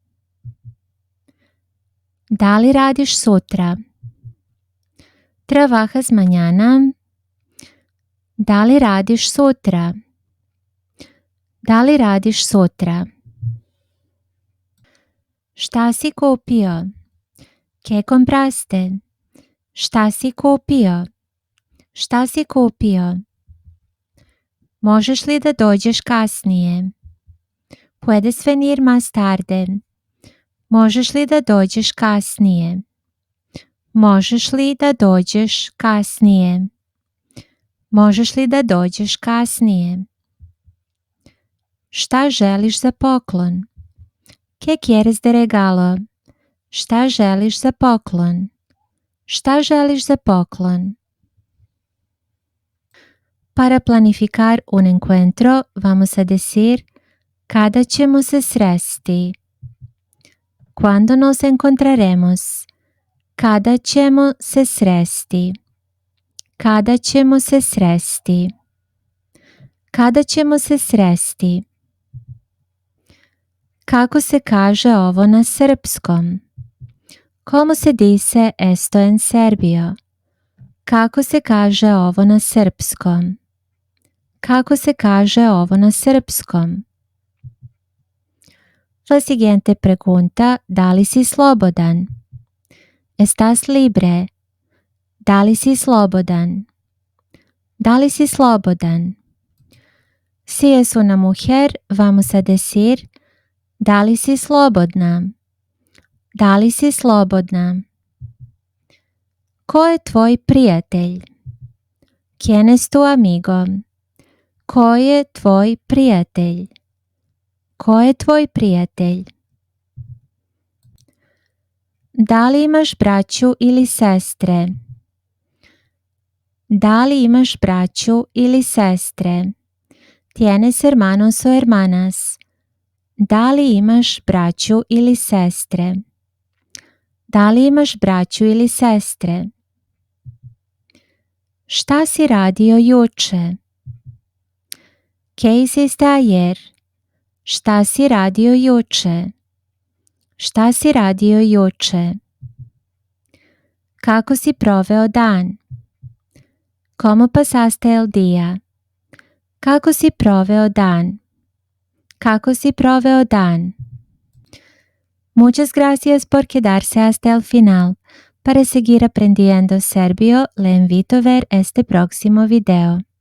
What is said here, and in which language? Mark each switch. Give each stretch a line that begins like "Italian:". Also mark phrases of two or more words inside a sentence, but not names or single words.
Serbian: Da li radiš sutra?
Spanish: Trabajas mañana?
Serbian: Da li radiš sutra? Da li radiš sutra? Šta si kupio?
Spanish: ¿Qué compraste?
Serbian: Šta si kupio? Šta si kupio? Možeš li da dođeš kasnije?
Spanish: Puedes venir más tarde.
Serbian: Možeš li da dođeš kasnije? Možeš li da dođeš kasnije? Možeš li da dođeš kasnije? Šta želiš za poklon?
Spanish: ¿Qué quieres de regalo?
Serbian: Šta želiš za poklon? Šta želiš za poklon?
Spanish: Para planificar un encuentro, vamos a decir
Serbian: kada ćemo se sresti.
Spanish: Cuando nos encontraremos?
Serbian: Kada ćemo se sresti? Kada ćemo se sresti? Kada ćemo se sresti? Kako se kaže ovo na srpskom?
Spanish: ¿Cómo se dice esto en serbio?
Serbian: Kako se kaže ovo na srpskom? Kako se kaže ovo na srpskom?
Spanish: La siguiente pregunta,
Serbian: da li si slobodan?
Spanish: ¿Estás libre?
Serbian: Da li si slobodan? Da li si slobodan?
Spanish: Si es una mujer, vamos a decir,
Serbian: da li si slobodna? Da li si slobodna? Ko je tvoj prijatelj?
Spanish: ¿Quién es tu amigo?
Serbian: Ko je tvoj prijatelj? Ko je tvoj prijatelj? Da li imaš braću ili sestre? Da li imaš braću ili sestre?
Spanish: ¿Tienes hermanos o hermanas?
Serbian: Da li imaš braću ili sestre? Da li imaš braću ili sestre? Šta si radio juče?
Spanish: ¿Qué hiciste ayer?
Serbian: Šta si radio juče? Šta si radio juče? Kako si proveo dan?
Spanish: ¿Cómo pasaste el día?
Serbian: Kako si proveo dan? Kako si proveo dan?
Spanish: Muchas gracias por quedarse hasta el final. Para seguir aprendiendo serbio, le invito a ver este próximo video.